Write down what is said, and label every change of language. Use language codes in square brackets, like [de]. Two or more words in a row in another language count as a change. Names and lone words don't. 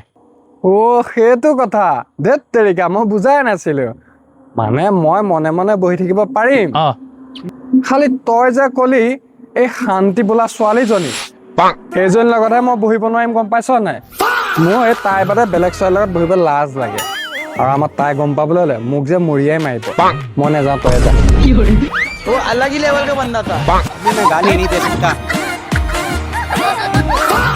[as] সেইটো কথা [hi] धत तेरी का [as] মই বুজাই নাছিলো মানে মই মনে মনে বহি থাকিব পাৰিম অঁ খালি তই যে কলি এই শান্তি বোলা ছোৱালীজনী সেইজনীৰ লগতহে মই বহিব নোৱাৰিম গম পাইছ নাই মোৰ এই তাই বাদে বেলেগ ছোৱালীৰ লগত বহিব লাজ লাগে আৰু আমাৰ তাই গম পাবলৈ হ'লে মোক যে মৰিয়াই মাৰিব মই নাযাওঁ তই যা [hi] वो अलग ही लेवल का बंदा था अभी मैं गाली नहीं दे सकता